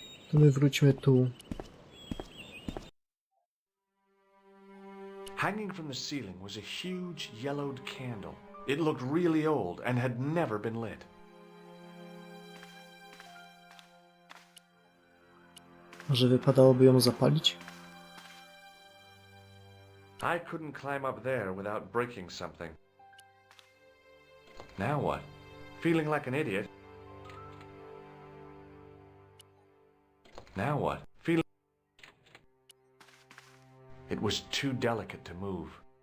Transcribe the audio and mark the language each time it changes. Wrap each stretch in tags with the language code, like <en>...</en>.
<pl>To my wróćmy tu.</pl> <en>Hanging from the ceiling was a huge yellowed candle. It looked really old and had never been lit.</en> <pl>Może wypadałoby ją zapalić?</pl> <en>I couldn't climb up there without breaking something. Now what? Feeling like an idiot? Now what? Feeling... It was too delicate to move.</en>